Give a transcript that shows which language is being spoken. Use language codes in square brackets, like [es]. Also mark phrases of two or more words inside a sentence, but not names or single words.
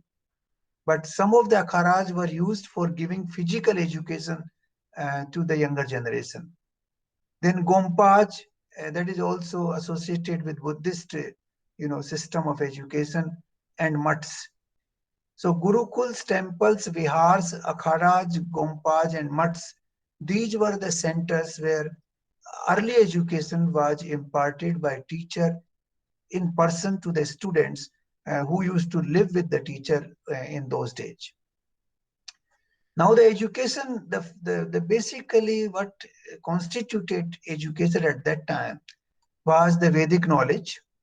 [en] But some of the akharas were used for giving physical education to the younger generation. Then Gompaj, that is also associated with Buddhist, system of education, and mutts. So Gurukuls, temples, vihars, akharas, Gompaj, and mutts, these were the centers where early education was imparted by teacher in person to the students who used to live with the teacher in those days. Now the education, the basically what constituted education at that time was the Vedic knowledge.